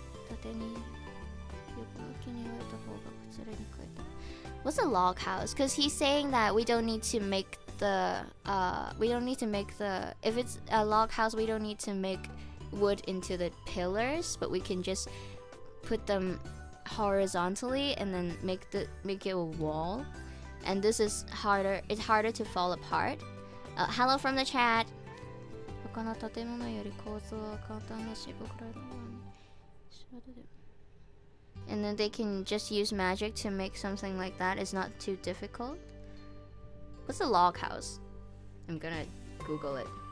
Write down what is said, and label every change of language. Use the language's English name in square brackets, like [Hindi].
[Japanese] 縦に横向きに置いた方が崩れにくい。 [English] What's a log house? Because he's saying that we don't need to make the if it's a log house we don't need to make wood into the pillars, but we can just put them horizontally and then make it a wall. And this is harder. It's harder to fall apart. Hello from the chat. [Japanese] 他の建物より構造は簡単だし、僕らのように。 [English] And then they can just use magic to make something like that. It's not too difficult. What's a log house? I'm gonna Google it.